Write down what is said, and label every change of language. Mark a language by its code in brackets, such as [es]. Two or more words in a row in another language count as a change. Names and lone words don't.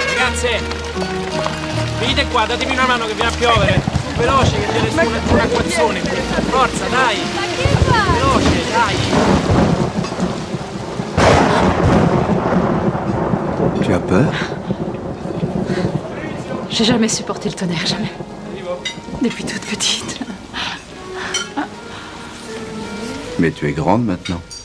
[it] Ragazze! Venite qua, datemi una mano che viene a piovere. Veloce, che viene su un acquazzone. Forza, dai! Veloce, dai! [fr] Tu as peur? J'ai jamais supporté le tonnerre, jamais. Depuis toute petite. Mais tu es grande maintenant.